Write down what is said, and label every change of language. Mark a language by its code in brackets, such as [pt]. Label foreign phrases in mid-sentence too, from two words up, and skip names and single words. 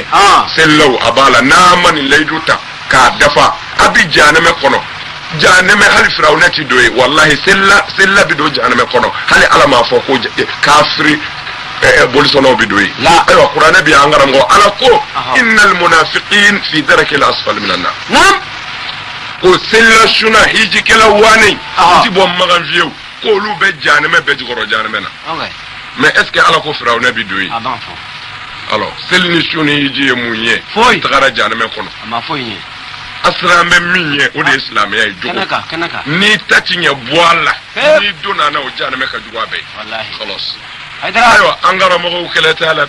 [bm] selilaw a b'a la n'a ma nin layidu ta k'a dafa a bɛ jahanɛmɛ kɔnɔ. jahanɛmɛ hali firawuna ti don ye walahi selila bɛ don jahanɛmɛ kɔnɔ hali Ala m'a fɔ ko kafiri bolisɔnnaw bɛ don ye. ayiwa kuranɛ bɛ yan an karamɔgɔ Ala ko [ar] إن المنافقين في الدرك الأسفل من النار. [bm] ko selila suna hijikɛla waane n ti bɔ magan fiyewu k'olu bɛ jahanɛmɛ bɛɛ jukɔrɔ jahanɛmɛ na. [fr] mais est ce que [bm] Ala ko firawuna bɛ don ye. alors seli ni su ni hiji ye mun ye. foyi tagara jahanɛmɛ kɔnɔ. a ma foyi ye. a siran bɛ min ye o de ye silamɛya ye jogo. kɛnɛ kan. n'i ta ti ɲɛ bɔ a la n'i donna na o jahanɛmɛ ka jugu a bɛɛ. walahi. kɔlɔs. ayiwa an karamɔgɔw kɛlɛ t'a la dɛ.